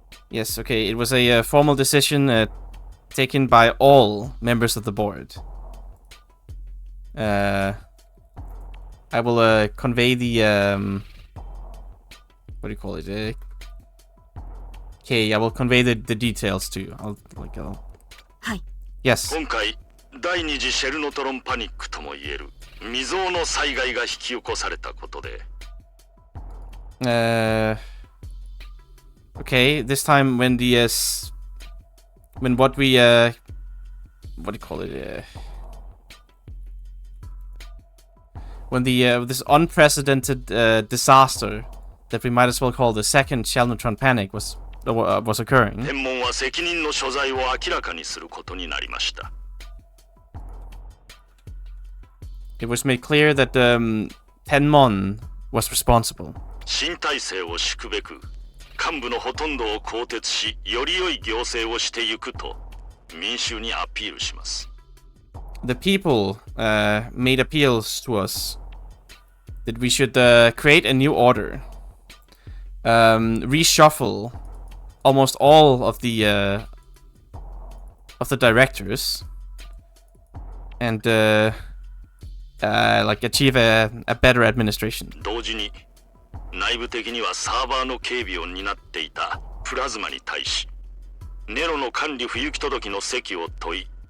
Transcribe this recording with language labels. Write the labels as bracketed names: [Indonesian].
[English] Yes, okay, it was a formal decision taken by all members of the board. I will convey the what do you call it? Okay, I will convey the details to you. Hi. Yes. [Japanese] 今回第二次シェルノトロンパニックともいえる未曾有の災害が引き起こされたことで。 [English] Okay, this time when what do you call it? When this unprecedented disaster that we might as well call the second Shelnotron panic was occurring. [Japanese] 天文は責任の所在を明らかにすることになりました。 [English] It was made clear that Tenmon was responsible. [Japanese] 新体制を敷くべく幹部のほとんどを更迭し、より良い行政をしていくと民衆にアピールします。 [English] The people made appeals to us that we should create a new order, reshuffle almost all of the directors, and like achieve a better administration. [Japanese] 同時に内部的にはサーバーの警備を担っていたプラズマに対し、ネロの管理不行き届きの責を問い、